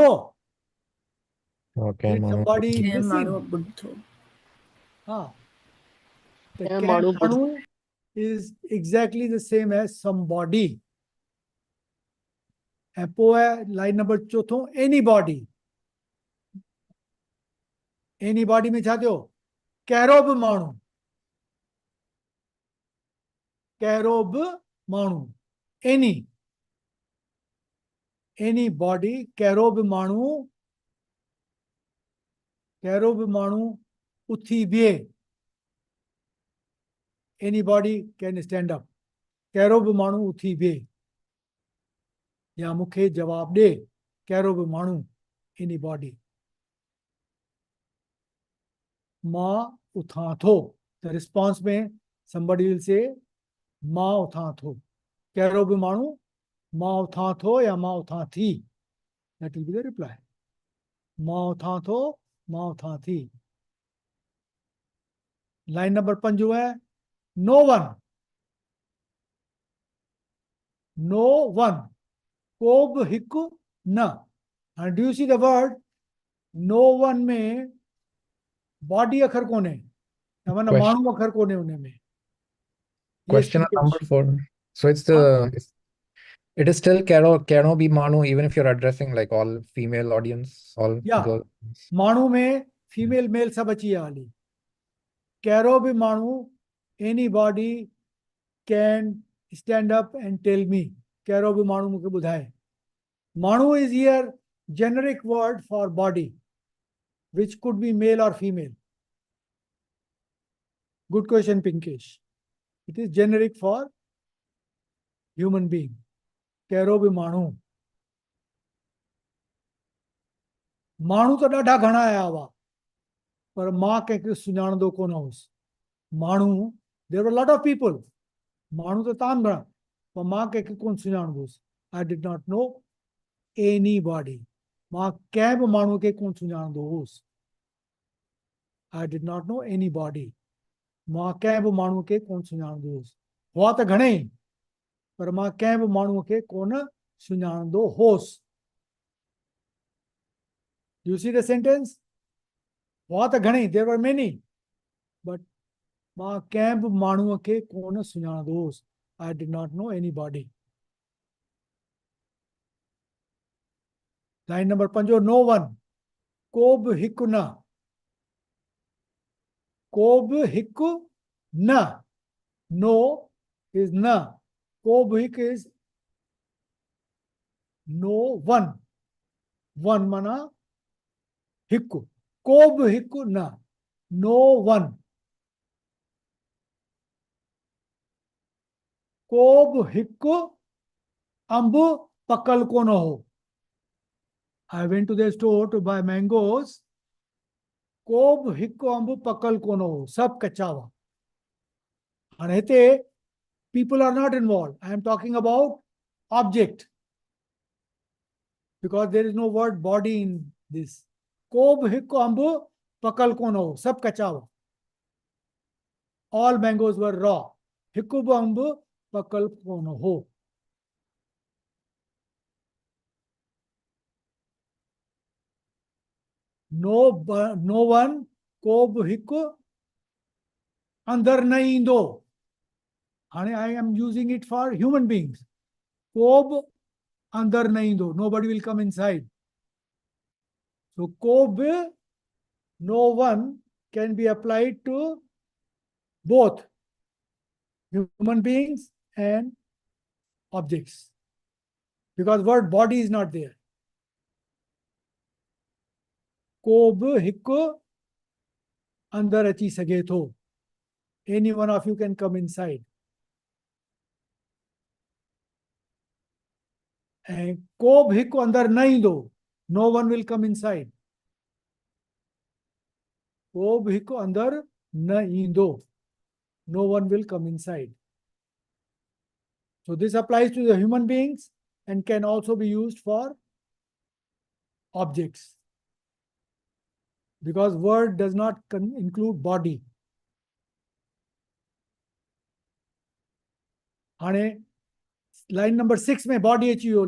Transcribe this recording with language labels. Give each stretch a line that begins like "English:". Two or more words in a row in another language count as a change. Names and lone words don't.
Sindhi: और कंहिं
English: Did
Sindhi: माण्हू
English: somebody Ke listen?
Sindhi: माण्हू ॿुधो. हा. त कंहिं कंहिं माण्हू
English: माण्हू is exactly the same as somebody.
Sindhi: ऐं पोइ आहे लाइन नंबर चोथों anybody. Anybody में छा थियो? कहिड़ो बि माण्हू. कहिड़ो बि माण्हू.
English: Any. Anybody.
Sindhi: कहिड़ो बि माण्हू. कहिड़ो बि माण्हू उथी बीहे.
English: Anybody can stand up.
Sindhi: कहिड़ो बि माण्हू उथी बीहे. या मूंखे जवाब ॾे. कहिड़ो बि माण्हू. Anybody. मां उथां थो.
English: The response में somebody will say
Sindhi: मां उथां थो. कहिड़ो बि माण्हू. मां उथां थो या मां उथां थी.
English: That will be the reply.
Sindhi: मां उथां थो. मां उथां थी.
English: line number 5 है no one. No one.
Sindhi: को बि हिकु न.
English: And do you see the word no one में body
Sindhi: अखर कोने. माना
English: Question.
Sindhi: माण्हू अखर कोने उन में.
English: Question on number 4. So it's it is still
Sindhi: केरु बि माण्हू
English: even if you're addressing like all female audience, all Yeah. girls.
Sindhi: माण्हू में
English: female male
Sindhi: सभु अची विया हाली. कहिड़ो बि माण्हू.
English: Anybody can stand up and tell me.
Sindhi: कहिड़ो बि माण्हू मूंखे ॿुधाए.
English: माण्हू is here generic word for body which could be male or female. Good question, Pinkesh. It is generic for human being.
Sindhi: कहिड़ो बि माण्हू. माण्हू त ॾाढा घणा आया हुआ. पर मां कंहिंखे सुञाणंदो कोन हुउसि. माण्हू.
English: There were a lot of people.
Sindhi: माण्हू त ताम घणा. पर मां कंहिंखे कोन सुञाणंदो हुउसि.
English: I did not know anybody.
Sindhi: मां कंहिं बि माण्हू खे कोन सुञाणंदो हुउसि.
English: I did not know anybody.
Sindhi: मां कंहिं बि माण्हू खे कोन सुञाणंदो हुउसि. हुआ त घणेई. पर मां कंहिं बि माण्हूअ खे कोन सुञाणंदो हुउसि.
English: You see the sentence?
Sindhi: हुआ त घणेई.
English: There were many.
Sindhi: But मां कंहिं बि माण्हूअ खे कोन सुञाणंदो हुउसि.
English: I did not know anybody. Line number 5. No one.
Sindhi: को बि हिकु न. को बि हिकु न.
English: No is न.
Sindhi: को बि हिकु
English: is no one.
Sindhi: One माना हिकु. को बि हिकु न.
English: No one.
Sindhi: को बि हिकु अंब पकल कोन हो.
English: I went to the store to buy mangoes.
Sindhi: को बि हिकु अंब पकल कोन हो. सभु कचा हुआ. हाणे हिते
English: people are not involved. I am talking about object. Because there is no word body in this.
Sindhi: को बि हिकु अंब पकल कोन हो. सभु कचा हुआ.
English: All mangoes were raw.
Sindhi: हिकु बि अंब पकल कोन हो.
English: No one
Sindhi: को बि हिकु अंदर न ईंदो.
English: हाणे I am using it for human beings.
Sindhi: को बि अंदर न ईंदो.
English: Nobody will come inside.
Sindhi: So को बि,
English: no one, can be applied to both human beings and objects, because word body is not there.
Sindhi: को बि हिकु अंदर अची सघे थो.
English: Any one of you can come inside.
Sindhi: ऐं को बि हिकु अंदर न ईंदो.
English: No one will come inside.
Sindhi: को बि हिकु अंदर न ईंदो.
English: No one will come inside. So this applies to the human beings and can also be used for objects, because word does not include body.
Sindhi: हाणे
English: line number
Sindhi: 6 में बॉडी अची वियो.